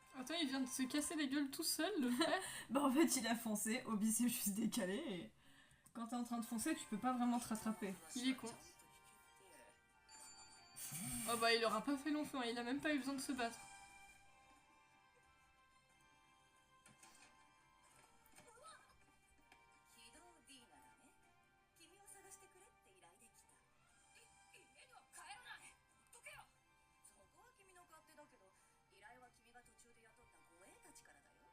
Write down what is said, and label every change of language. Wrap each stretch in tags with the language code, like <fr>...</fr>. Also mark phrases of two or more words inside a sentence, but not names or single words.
<fr>Putain, il vient de se casser la gueule tout seul, le frère. Bah en fait il a foncé, Obi s'est juste décalé et quand t'es en train de foncer tu peux pas vraiment te rattraper. Il est con. Oh bah il aura pas fait long feu, hein, il a même pas eu besoin de se battre.</fr> <ja>起動 D ならね、君を探してくれって依頼できた。家には帰らない。ほっとけよ。そこは君の勝手だけど、依頼は君が途中で雇った護衛たちからだよ。</ja>